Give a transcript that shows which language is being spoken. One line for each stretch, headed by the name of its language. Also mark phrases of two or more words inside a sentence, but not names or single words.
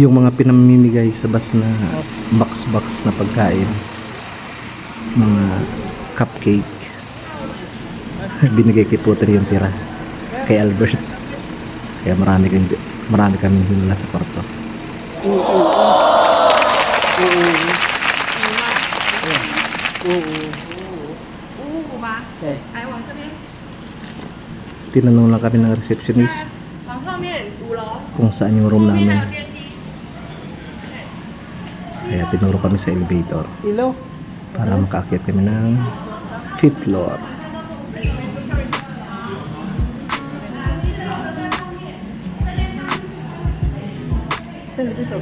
Filipino: Yung mga pinamimigay sa bus na box na pagkain, mga cupcake, binigay kay Puter yung tira kay Albert. Kaya marami kami dinala sa kwarto.
Chinese: 五吧， Okay. 还往这边，
Filipino: Tinanong lang kami ng receptionist
Chinese: 往后面5楼，
Filipino: kung saan yung room
Chinese: 后面还
Filipino: namin.
Chinese: 有电梯。
Filipino: Kaya tinuro kami sa elevator Hello. para makaakyat kami ng 5th floor. Saan dito?